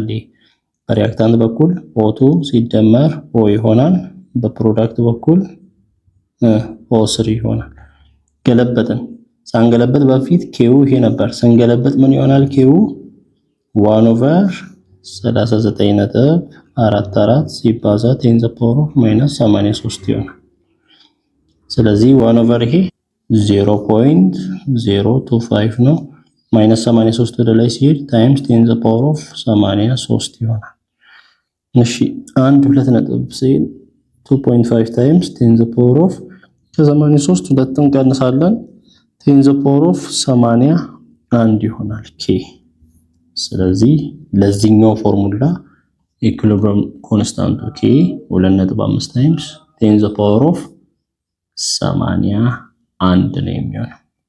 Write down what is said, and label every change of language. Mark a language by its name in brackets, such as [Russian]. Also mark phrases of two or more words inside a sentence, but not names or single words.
[Amharic] በሪአክታንት በኩል O2 ሲደመር O ይሆናል፣ በፕሮዳክት በኩል O3 ይሆናል። ገለበጥን። ሳንገለበጥ በፊት ኬው ይሄ ነበር። ስንገለበጥ ምን ይሆናል? ኬው 1/39.44 ሲባዛ 10 [English] the power of [Amharic] -83 ይሆናል። ስለዚህ 1/, ይሄ 0.025 ነው። -83 ወደ ላይ ሲሄድ ታይምስ 10 [English] the power of [Amharic] 83 ይሆናል። እሺ 2.5 ታይምስ 10 [English] the power of [Amharic] ከ83 ሁለትን ቀንሳለን 10 [English] the power of [Amharic] 81 ይሆናል ኬ። ስለዚህ ለዚህኛው ፎርሙላ ኢኩሊብሪየም ኮንስታንቱ ኬ 2.5 ታይምስ 10 [English] the power of [Amharic] 81 ነው የሚሆነው።